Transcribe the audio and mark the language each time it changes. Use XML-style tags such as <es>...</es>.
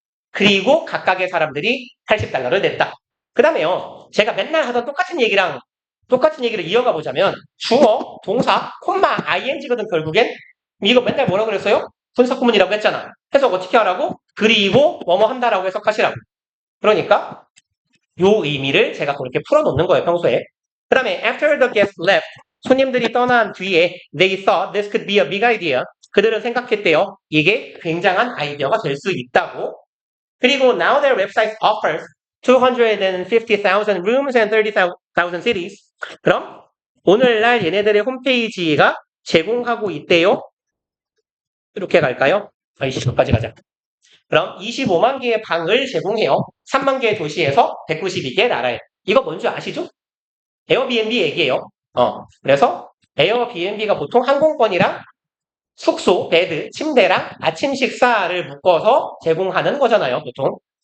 <ko>그리고 각각의 사람들이 $80를 냈다. 그 다음에요. 제가 맨날 하던 똑같은 얘기랑 똑같은 얘기를 이어가 보자면 주어, 동사, 콤마, ing거든 결국엔. 이거 맨날 뭐라 그랬어요? 분석구문이라고 했잖아. 해석 어떻게 하라고? 그리고 뭐뭐 한다라고 해석하시라고. 그러니까 요 의미를 제가 그렇게 풀어놓는 거예요, 평소에. 그 다음에</ko> <en>after the guests left,</en> <ko>손님들이 떠난 뒤에</ko> <en>they thought this could be a big idea.</en> <ko>그들은 생각했대요. 이게 굉장한 아이디어가 될 수 있다고. 그리고</ko> <en>now their website offers 250,000 rooms and 30,000 cities.</en> <ko>그럼 오늘날 얘네들의 홈페이지가 제공하고 있대요. 이렇게 갈까요? 아이씨, 여기까지 가자. 그럼 25만 개의 방을 제공해요. 3만 개의 도시에서 192개의 나라에. 이거 뭔지 아시죠? 에어비앤비 얘기예요. 그래서 에어비앤비가 보통 항공권이랑 숙소, 베드, 침대랑 아침 식사를 묶어서 제공하는 거잖아요, 보통.</ko>